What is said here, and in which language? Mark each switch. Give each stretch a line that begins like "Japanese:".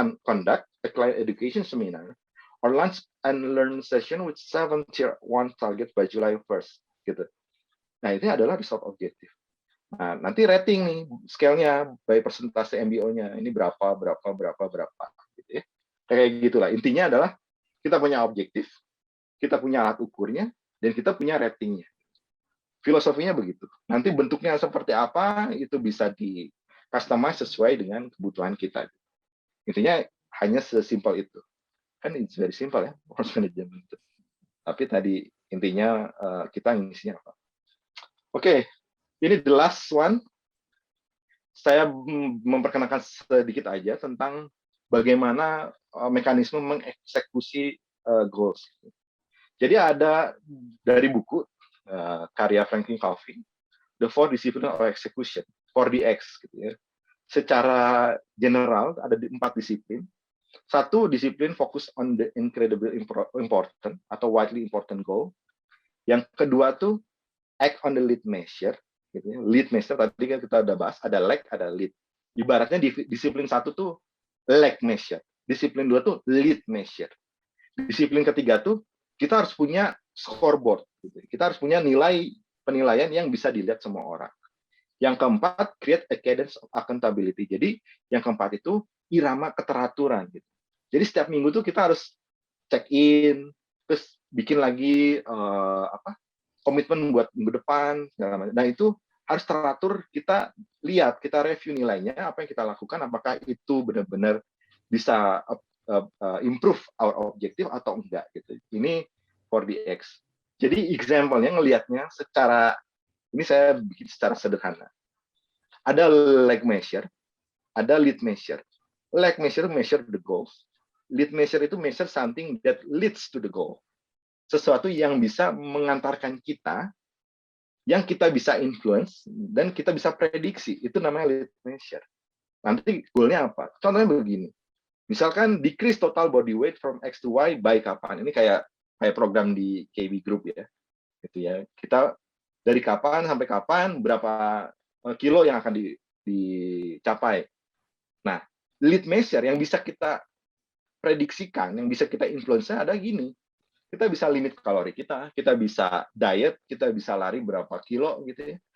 English: Conduct a client education seminar or lunch and learn session with 7 tier 1 target by July 1st.
Indonesian: Gitu. Nah, itu adalah result objektif. Nah, nanti rating nih, scale-nya by persentase MBO-nya. Ini berapa. Gitu ya. Kayak gitulah. Intinya adalah kita punya objektif, kita punya alat ukurnya, dan kita punya ratingnya. Filosofinya begitu. Nanti bentuknya seperti apa, itu bisa di-customize sesuai dengan kebutuhan kita. Intinya hanya sesimpel itu.
English: Kan it's very simple ya, performance management itu.
Indonesian: Tapi tadi intinya kita ngisinya apa. Oke, ini
English: the last one.
Indonesian: Saya memperkenalkan sedikit aja tentang bagaimana mekanisme mengeksekusi goals. Jadi ada dari buku karya Franklin Covey, The Four Disciplines of Execution, 4DX gitu ya. Secara general ada 4 disiplin. Satu disiplin fokus
English: on the incredibly important atau widely important goal.
Indonesian: Yang kedua tuh
English: act on the lead measure.
Indonesian: Gitu ya. Lead measure tadi kan kita udah bahas, ada lag, ada lead. Ibaratnya disiplin satu tuh lag measure. Disiplin 2 tuh lead measure. Disiplin ketiga tuh kita harus punya scoreboard. Gitu. Kita harus punya penilaian yang bisa dilihat semua orang. Yang keempat,
English: create a cadence of accountability.
Indonesian: Jadi yang keempat itu irama keteraturan. Gitu. Jadi setiap minggu tuh kita harus check in, terus bikin lagi komitmen buat minggu depan. Nah itu harus teratur, kita lihat, kita review nilainya, apa yang kita lakukan, apakah itu benar-benar bisa
English: improve our objective
Indonesian: atau enggak. Gitu. Ini 4DX. Jadi example-nya ngelihatnya secara, ini saya bikin secara sederhana.
English: Ada lag measure, ada lead measure. Lag measure the goals. Lead measure itu measure something that leads to the goal.
Indonesian: Sesuatu yang bisa mengantarkan kita, yang kita bisa influence, dan kita bisa prediksi. Itu namanya lead measure. Nanti goalnya apa? Contohnya begini.
English: Misalkan decrease total body weight from X to Y by kapan?
Indonesian: Ini kayak program di KB Group ya. Gitu ya. Kita dari kapan sampai kapan, berapa kilo yang akan dicapai. Nah, lead measure yang bisa kita prediksikan, yang bisa kita influence ada gini. Kita bisa limit kalori kita bisa diet, kita bisa lari berapa kilo gitu ya.